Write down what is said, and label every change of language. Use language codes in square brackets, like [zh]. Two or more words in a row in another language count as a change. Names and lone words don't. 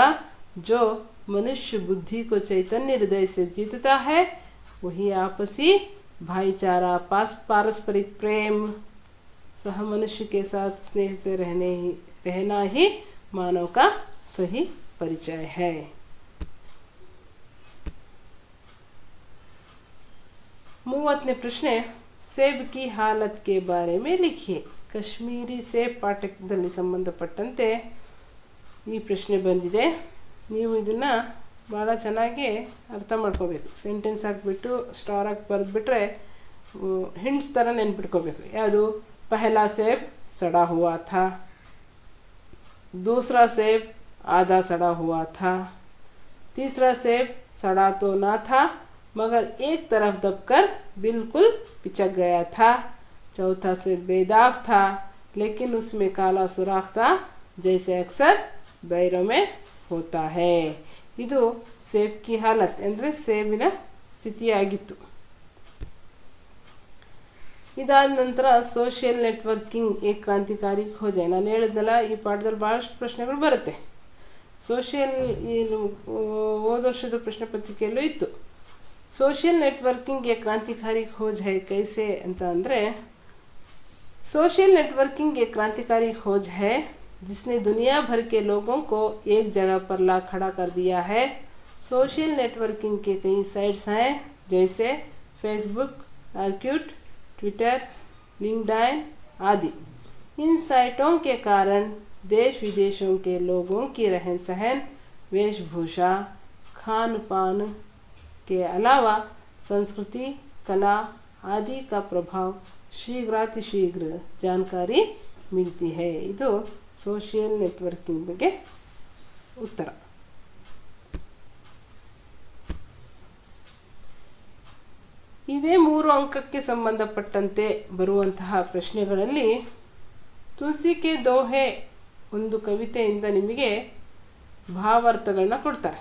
[hi] जो मनुष्य बुद्धि को चैतन्य हृदय से जीतता है वही आपसी भाईचारा, पारस्परिक प्रेम, सह मनुष्य के साथ स्नेह से रहना ही मानव का सही परिचय है। 30ನೇ ಪ್ರಶ್ನೆ, सेब की हालत के बारे में लिखिए। [kn] ಕಾಶ್ಮೀರಿ ಸೇಬ್ ಪಾಠದಲ್ಲಿ ಸಂಬಂಧಪಟ್ಟಂತೆ ಈ ಪ್ರಶ್ನೆ ಬಂದಿದೆ। ನೀವು ಇದನ್ನು ಭಾಳ ಚೆನ್ನಾಗಿ ಅರ್ಥ ಮಾಡ್ಕೋಬೇಕು। ಸೆಂಟೆನ್ಸ್ ಹಾಕಿಬಿಟ್ಟು ಸ್ಟಾರ್ ಹಾಕಿ ಬರೆದ್ಬಿಟ್ರೆ ಹಿಂಟ್ಸ್ ಥರ ನೆನ್ಪಿಟ್ಕೋಬೇಕು। [hi] ಯಾವುದು, पहला सेब ಸड़ा हुआ था, दूसरा सेब आधा सड़ा हुआ था, तीसरा सेब सड़ा तो ना था मगर एक तरफ दबकर बिल्कुल पिचक गया था, चौथा सेब बेदाग था लेकिन उसमें काला सुराख था जैसे अक्सर बैरों में होता है। [kn] ಇದು [hi] सेब की हालत [kn] ಅಂದರೆ ಸೇಬಿನ ಸ್ಥಿತಿಯಾಗಿತ್ತು। ಇದಾದ ನಂತರ ಸೋಷಿಯಲ್ ನೆಟ್ವರ್ಕಿಂಗ್ ಏಕ್ ಕ್ರಾಂತಿಕಾರಿ ಖೋಜ್. ನಾನು ಹೇಳಿದ್ನಲ್ಲ, ಈ ಪಾಠದಲ್ಲಿ ಭಾಳಷ್ಟು ಪ್ರಶ್ನೆಗಳು ಬರುತ್ತೆ. ಸೋಷಿಯಲ್ ಹೋದ ವರ್ಷದ ಪ್ರಶ್ನೆ ಪತ್ರಿಕೆಯಲ್ಲೂ ಇತ್ತು. [hi] सोशल नेटवर्किंग एक क्रांतिकारी खोज है कैसे [kn] ಅಂತ ಅಂದರೆ, [en] social networking [hi] एक क्रांतिकारी खोज है जिसने दुनिया भर के लोगों को एक जगह पर ला खड़ा कर दिया है. [en] social networking [hi] के कई साइट्स हैं जैसे फेसबुक, ऑर्कुट, ट्विटर, लिंक्डइन आदि. इन साइटों के कारण देश विदेशों के लोगों की रहन सहन, वेशभूषा, खान पान के अलावा संस्कृति, कला आदि का प्रभाव शीघ्रातिशीघ्र जानकारी मिलती है. [kn] ಇದು [en] social networking [kn] ಬಗ್ಗೆ ಉತ್ತರ. ಇದೇ 3 ಅಂಕಕ್ಕೆ ಸಂಬಂಧಪಟ್ಟಂತೆ ಬರುವಂತಹ ಪ್ರಶ್ನೆಗಳಲ್ಲಿ ತುಳಸಿ ಕೆ ದೋಹೆ ಒಂದು ಕವಿತೆಯಿಂದ ನಿಮಗೆ ಭಾವಾರ್ಥಗಳನ್ನ ಕೊಡ್ತಾರೆ.